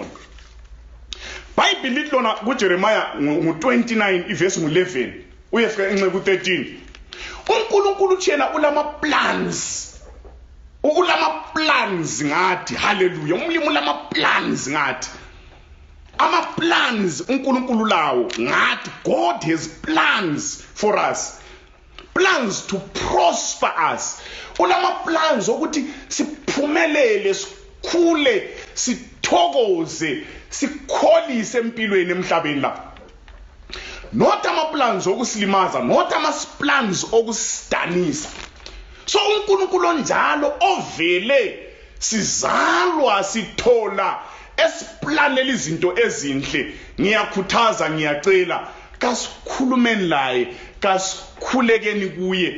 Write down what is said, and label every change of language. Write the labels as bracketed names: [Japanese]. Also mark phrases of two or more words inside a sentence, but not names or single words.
[North Ndebele] Bible lithi lona kuJeremiah 29 ivesi 11 uyefika enxe ku13, uNkulunkulu thina ulama-plans ngathi. Hallelujah. Umlimi ulama-plans ngathi. Ama-plans uNkulunkulu lawo ngathi. [English] God has plans for us, plans to prosper us. [North Ndebele] Ulama-plans ukuthi siphumelele, sikhule, sithokoze, sikholise empilweni emhlabeni la. Not ama-plans okusilimaza, not ama-plans okusidanisa. So uNkulunkulu njalo ovele sizalwa sithola esiplanela izinto ezinhle. Ngiyakhuthaza, ngiyacela, kasikhulumeni laye, kasikhulekeni kuye.